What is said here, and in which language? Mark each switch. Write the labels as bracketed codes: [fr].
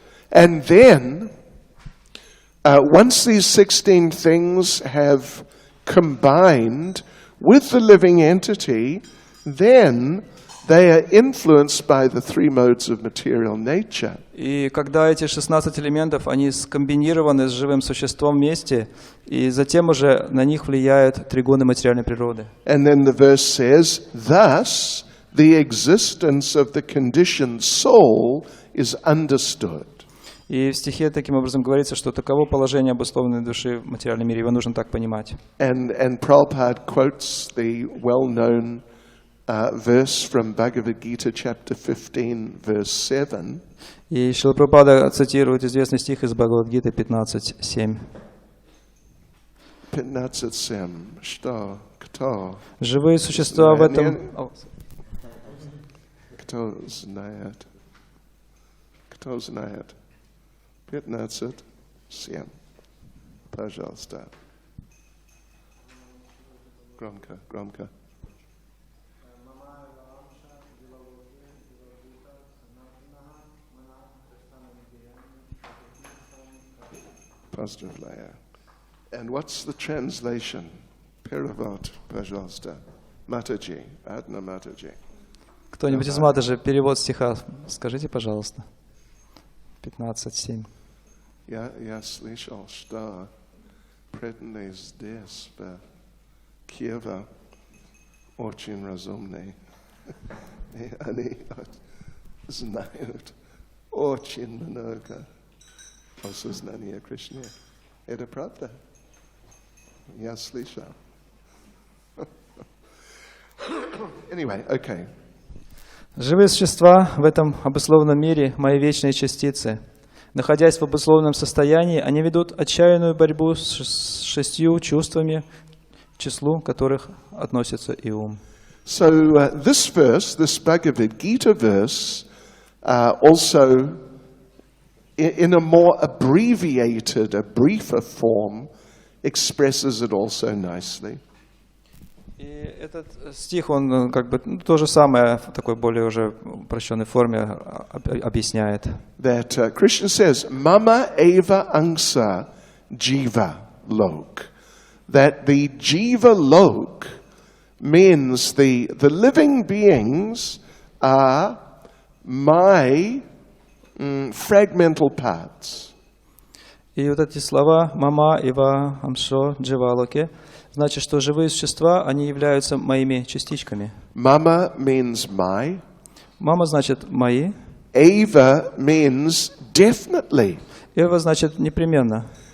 [en] And then once these 16 things have combined with the living entity, then they are influenced by the 3 modes of material nature. [ru] И когда эти 16 элементов, они скомбинированы с живым существом вместе, и затем уже на них влияют 3 гуны материальной природы. [en] And then the verse says, thus the existence of the conditioned soul is understood. [ru] И в стихе таким образом говорится, что таково положение обусловленной души в материальном мире. Его нужно так понимать. [en] And Prabhupada quotes the well-known verse from Bhagavad Gita, chapter 15, verse 7. [ru] И Шрила Прабхупада цитирует известный стих из Бхагавад-гиты 15.7. 15.7. Что? Кто? Живые существа в этом... Кто знает? Кто знает? 15.7. Пожалуйста. Громко, громко. Поздравляю. [en] And what's the translation? [ru] Перевод, пожалуйста. Матаджи, Адна Матаджи. Кто-нибудь из Матаджи перевод стиха скажите, пожалуйста. 15.7. Я слышал, что преданные здесь, в Киеве, очень разумные. И они знают очень много о сознании Кришны. Это правда? Я слышал. [en] Anyway, okay. [ru] Живые существа в этом обусловленном мире – мои вечные частицы. Находясь в обусловленном состоянии, они ведут отчаянную борьбу с 6 чувствами, к числу которых относится и ум. [en] So this verse, this Bhagavad Gita verse, also in a more abbreviated, a briefer form, expresses it also nicely. [ru] И этот стих, он как бы то же самое в такой более уже упрощенной форме объясняет. [en] That Krishna says, [sa] "Mama eva angsa jiva lok." [en] That the jiva lok means the living beings are my fragmental parts. [ru] И вот эти слова «мама», «ива», «амшо», «дживалоке» значит, что живые существа, они являются моими частичками. [en] Mama means my. [ru] «Мама» значит «мои». [en] Eva means definitely. [ru] «Эва» значит «непременно».